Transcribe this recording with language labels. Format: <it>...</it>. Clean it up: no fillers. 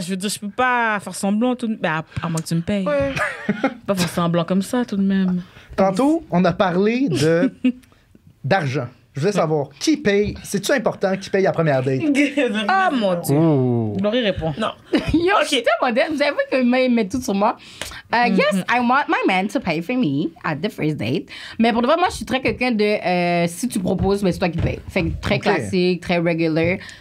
<fr>Je veux dire, je peux pas faire semblant tout de même. Ben, à moins que tu me payes. Pas faire semblant comme ça, tout de même. Tantôt, on a parlé d'argent. Je voulais savoir, qui paye? C'est-tu important qui paye la première date? Ah, mon Dieu. Ouh. Laurie répond. non. Yo, Ok. je suis tellement dead. Vous savez qu'il met tout sur moi.</fr> <en>Yes, I want my man to pay for me at the first date.</en> <fr>Mais pour de vrai, moi, je suis très quelqu'un de si tu proposes, ben, c'est toi qui payes. Fait que très Ok. classique, très regular.</fr>